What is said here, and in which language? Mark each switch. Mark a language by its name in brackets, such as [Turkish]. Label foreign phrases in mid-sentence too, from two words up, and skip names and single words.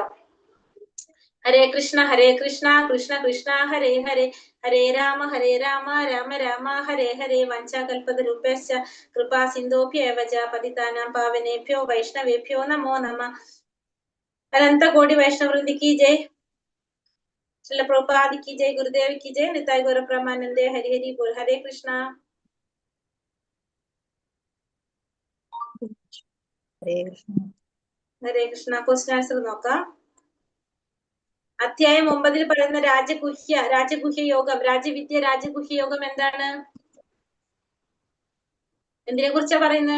[Sanskrit] ഹരേ കൃഷ്ണ കൃഷ്ണ കൃഷ്ണ ഹരേ ഹരേ, ഹരേ രാമ രാമ രാമ ഹരേ ഹരേ. വഞ്ചാകൽപതരൂപേശ്ച കൃപാ സിന്ധോഭ്യേവ ച പതിതാനാം പാവനേഭ്യോ വൈഷ്ണവേഭ്യോ നമോ നമഃ. [Hindi] अनंत कोटि वैष्णववृंदी की जय, श्रील प्रभुपाद की जय, गुरुदेव की जय, निताई गौर ब्रह्मानंदे, हरि हरि बोल. हरे कृष्णा. [Malayalam] ഹരേ കൃഷ്ണ. [English] question answer [Malayalam] നോക്കാം. അധ്യായം 9 പറയുന്ന രാജഗുഹ്യ യോഗം, രാജവിദ്യ രാജഗുഹ്യ യോഗം എന്താണ്, എന്തിനെ കുറിച്ചാ പറയുന്നത്?